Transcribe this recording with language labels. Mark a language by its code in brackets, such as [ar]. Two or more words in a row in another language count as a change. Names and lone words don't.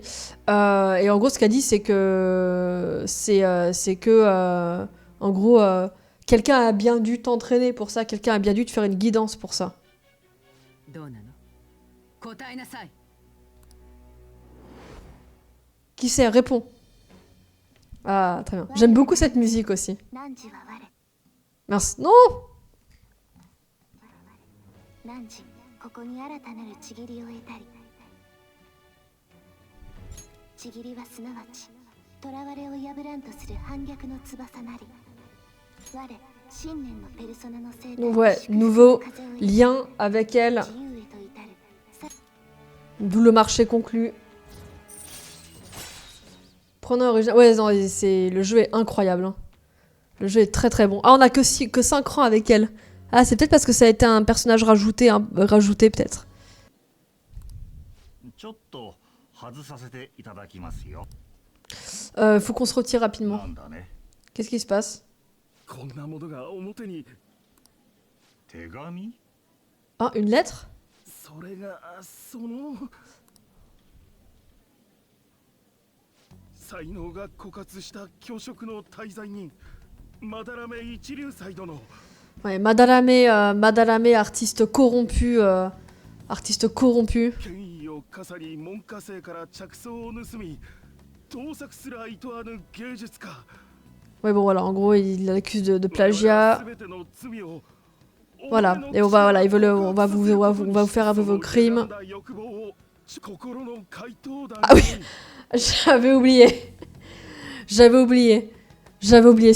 [fr] Et en gros, ce qu'a dit, c'est que en gros, quelqu'un a bien dû t'entraîner pour ça, quelqu'un a bien dû te faire une guidance pour ça. Qui sait? Réponds. Ah, très bien. J'aime beaucoup cette musique aussi. Merci. Non! [ja] ここに新たなるちぎりを得たり、ちぎりはすなわち囚われを破らんとする反逆の翼なり、我信念のペルソナの生態 [fr] Donc ouais, nouveau lien avec elle. D'où le marché conclu. Prenons original. Ouais, non, le jeu est incroyable. Hein. Le jeu est très très bon. Ah, on a que 5 rangs avec elle. Ah, c'est peut-être parce que ça a été un personnage rajouté, hein, rajouté peut-être. Faut qu'on se retire rapidement. Qu'est-ce qui se passe? [ja] こんなものが表に。手紙？ [fr] Ah, une lettre? [ja] それがその才能が枯渇した教職の大罪人マダラメ一流斎殿。 [fr] Ouais, Madalame, artiste corrompu, artiste corrompu. [ja] 権威を笠に門下生から着想を盗み盗作すら厭わぬ芸術家。 [fr] Ouais, bon, voilà, en gros, il l'accuse de plagiat. Voilà, et on va, voilà, on va vous faire avouer vos crimes. Ah oui, j'avais oublié. J'avais oublié.